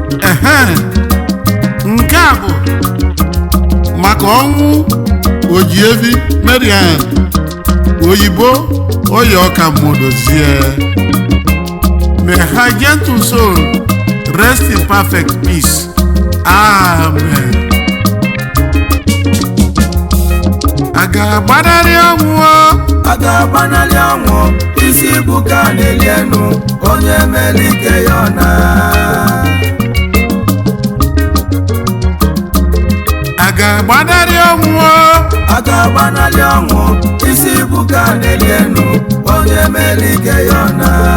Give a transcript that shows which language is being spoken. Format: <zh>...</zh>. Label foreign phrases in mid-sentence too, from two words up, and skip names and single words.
<ig>Ehe, nke a bụ maka ọnwụ Ojievi Mariam, oyibo Oyi Ọka Modozie.</ig> <en>May her gentle soul rest in perfect peace. Amen.</en> <ig>A ga-agbanarị ọnwụ o? A ga-agbanarị ọnwụ, isi bụ ka a na-eli enu, onye mere ike ya ọ na. A ga-agbanarị ọnwụ o? A ga-agbanarị ọnwụ, isi bụ ka a na-eli enu, onye mere ike ya ọ na.</ig>